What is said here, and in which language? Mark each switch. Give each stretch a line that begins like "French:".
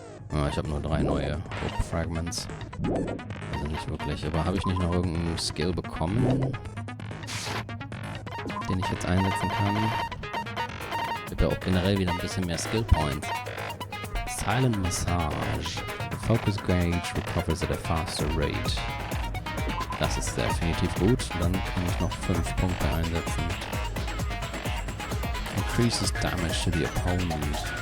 German: Ah, ich habe nur 3 neue Hope Fragments. Also nicht wirklich. Aber habe ich nicht noch irgendeinen Skill bekommen, den ich jetzt einsetzen kann? Ich habe ja auch generell wieder ein bisschen mehr Skill Points.
English: Silent Massage. The focus gauge recovers at a faster rate.
German: Das ist definitiv gut. Dann kann ich noch 5 Punkte einsetzen.
English: Increases damage to the opponent.